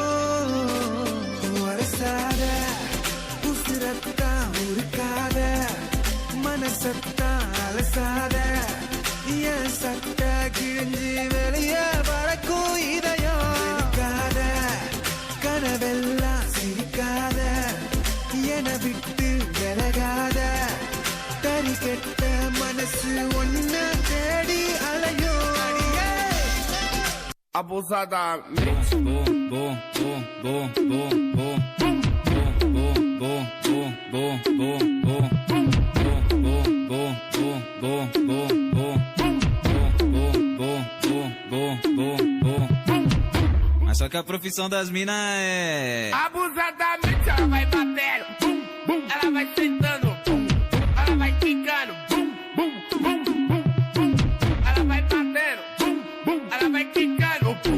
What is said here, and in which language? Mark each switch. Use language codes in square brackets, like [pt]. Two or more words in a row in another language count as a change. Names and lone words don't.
[ta] வரசாத உசிரத்தான் உருக்காத, மனசத்தான் அலசாத, என் சட்ட கிழிஞ்சு வெளியே பறக்கும் இதயம். இருக்காத கனவெல்லாம் சிரிக்காத, என விட்டு விலகாத, தறி கெட்ட மனசு ஒன்ன தேடி அலையும். [pt] abusadamente. Mas só que a profissão das minas é... Abusadamente ela vai batendo, bum, bum, ela vai sentando, bum, bum, ela vai quicando, bum, bum, bum, bum, bum, ela vai batendo, bum, bum, ela vai quicando, bum.